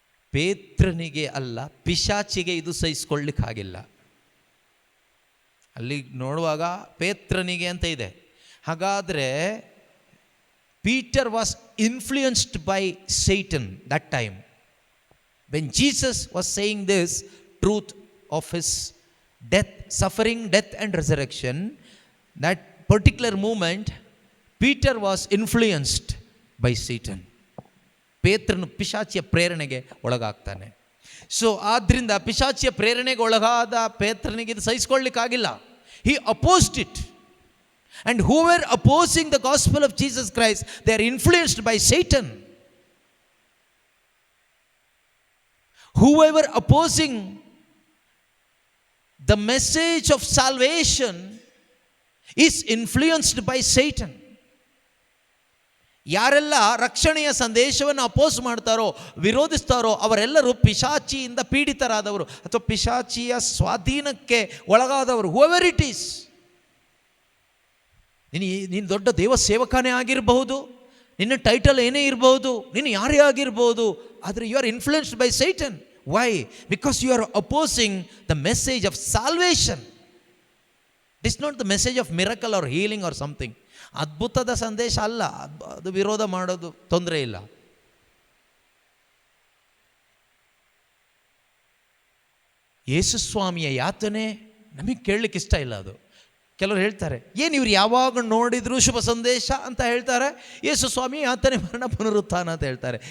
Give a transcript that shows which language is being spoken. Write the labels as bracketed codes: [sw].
[kn] ಪೇತ್ರನಿಗೆ ಅಲ್ಲ, ಪಿಶಾಚಿಗೆ ಇದು ಸಹಿಸ್ಕೊಳ್ಳಿಕ್ಕಾಗಿಲ್ಲ. ಅಲ್ಲಿ ನೋಡುವಾಗ ಪೇತ್ರನಿಗೆ ಅಂತ ಇದೆ. ಹಾಗಾದರೆ [en] Peter was influenced by Satan that time. When Jesus was saying this truth of his death, suffering, death and resurrection, that particular moment, Peter was influenced by Satan. [kn] ಪೇತ್ರನು ಪಿಶಾಚಿಯ ಪ್ರೇರಣೆಗೆ ಒಳಗಾಗ್ತಾನೆ. So ಆದ್ದರಿಂದ ಪಿಶಾಚಿಯ ಪ್ರೇರಣೆಗೆ ಒಳಗಾದ ಪೇತ್ರನಿಗೆ ಇದು ಸಹಿಸ್ಕೊಳ್ಳಿಕ್ಕಾಗಿಲ್ಲ. [en] He opposed it. And whoever opposing the gospel of Jesus Christ, they are influenced by Satan. Whoever opposing the message of salvation is influenced by Satan. [kn] ಯಾರೆಲ್ಲ ರಕ್ಷಣೆಯ ಸಂದೇಶವನ್ನು oppose ಮಾಡ್ತಾರೋ, ವಿರೋಧಿಸ್ತಾರೋ, ಅವರೆಲ್ಲರೂ ಪಿಶಾಚಿಯಿಂದ ಪೀಡಿತರಾದವರು ಅಥವಾ ಪಿಶಾಚಿಯ ಸ್ವಾಧೀನಕ್ಕೆ ಒಳಗಾದವರು. [en] whoever it is, [kn] ನೀನು ದೊಡ್ಡ ದೇವ ಸೇವಕನೇ ಆಗಿರಬಹುದು, ನಿನ್ನ ಟೈಟಲ್ ಏನೇ ಇರಬಹುದು, ನೀನು ಯಾರೇ ಆಗಿರ್ಬೋದು, ಆದರೆ [en] You are influenced by Satan. Why? Because you are opposing the message of salvation. It is not the message of miracle or healing or something. [kn] ಅದ್ಭುತದ ಸಂದೇಶ ಅಲ್ಲ, ಅದು ವಿರೋಧ ಮಾಡೋದು ತೊಂದರೆ ಇಲ್ಲ. ಯೇಸು ಸ್ವಾಮಿಯ ಯಾತನೆ ನಮಗೆ ಕೇಳಲಿಕ್ಕೆ ಇಷ್ಟ ಇಲ್ಲ. ಅದು ಕೆಲವರು ಹೇಳ್ತಾರೆ, ಏನು ಇವ್ರು ಯಾವಾಗ ನೋಡಿದ್ರು ಶುಭ ಸಂದೇಶ ಅಂತ ಹೇಳ್ತಾರೆ, ಯೇಸು ಸ್ವಾಮಿ ಯಾತನೆ ಮರಣ ಪುನರುತ್ಥಾನ ಅಂತ ಹೇಳ್ತಾರೆ.